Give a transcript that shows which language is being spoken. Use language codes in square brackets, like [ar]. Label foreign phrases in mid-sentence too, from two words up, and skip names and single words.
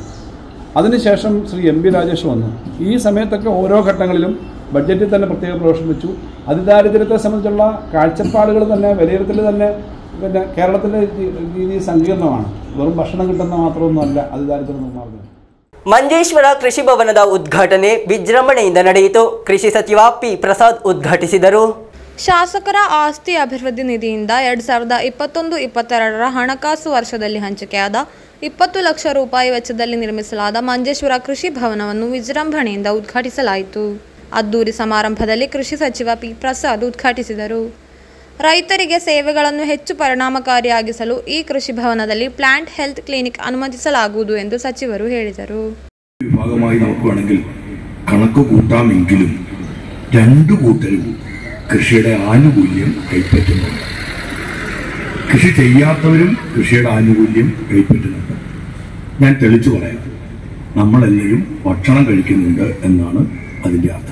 [ml] അതിനുശേഷം ശ്രീ MB രാജേഷ് വന്നു. ഈ സമയത്തൊക്കെ ഓരോ ഘട്ടങ്ങളിലും ബഡ്ജറ്റിൽ തന്നെ പ്രത്യേക പ്രൊവിഷൻ വെച്ചു. അതിദാരിദ്ര്യത്തെ സംബന്ധിച്ചുള്ള കാഴ്ചപ്പാടുകൾ തന്നെ, വിലയിരുത്തൽ തന്നെ പിന്നെ കേരളത്തിൻ്റെ രീതി സങ്കീർണമാണ്. വെറും ഭക്ഷണം കിട്ടുന്ന മാത്രമൊന്നുമല്ല അതിദാരിദ്ര്യ നിർമ്മാർജ്ജനം. [kn] ಮಂಜೇಶ್ವರ ಕೃಷಿ ಭವನದ ಉದ್ಘಾಟನೆ ವಿಜೃಂಭಣೆಯಿಂದ ನಡೆಯಿತು. ಕೃಷಿ ಸಚಿವ P ಪ್ರಸಾದ್ ಉದ್ಘಾಟಿಸಿದರು. ಶಾಸಕರ ಆಸ್ತಿ ಅಭಿವೃದ್ಧಿ ನಿಧಿಯಿಂದ 2021-22 ಹಣಕಾಸು ವರ್ಷದಲ್ಲಿ ಹಂಚಿಕೆಯಾದ 20 ಲಕ್ಷ ರೂಪಾಯಿ ವೆಚ್ಚದಲ್ಲಿ ನಿರ್ಮಿಸಲಾದ ಮಂಜೇಶ್ವರ ಕೃಷಿ ಭವನವನ್ನು ವಿಜೃಂಭಣೆಯಿಂದ ಉದ್ಘಾಟಿಸಲಾಯಿತು. ಅದ್ದೂರಿ ಸಮಾರಂಭದಲ್ಲಿ ಕೃಷಿ ಸಚಿವ P ಪ್ರಸಾದ್ ಉದ್ಘಾಟಿಸಿದರು. ರೈತರಿಗೆ ಸೇವೆಗಳನ್ನು ಹೆಚ್ಚು ಪರಿಣಾಮಕಾರಿಯಾಗಿಸಲು ಈ ಕೃಷಿ ಭವನದಲ್ಲಿ [en] plant health clinic [kn] ಅನುಮತಿಸಲಾಗುವುದು ಎಂದು ಸಚಿವರು ಹೇಳಿದರು. [ml] വിഭാഗമായി നോക്കുകയാണെങ്കിൽ കണക്ക് കൂട്ടാമെങ്കിലും 2 കൂട്ടരും കൃഷിയുടെ ആനുകൂല്യം കൈപ്പറ്റുന്നുണ്ട്. കൃഷി ചെയ്യാത്തവരും കൃഷിയുടെ ആനുകൂല്യം കൈപ്പറ്റുന്നുണ്ട്. ഞാൻ തെളിച്ചു പറയാം, നമ്മളെല്ലാവരും ഭക്ഷണം കഴിക്കുന്നുണ്ട് എന്നാണ് അതിൻ്റെ അർത്ഥം.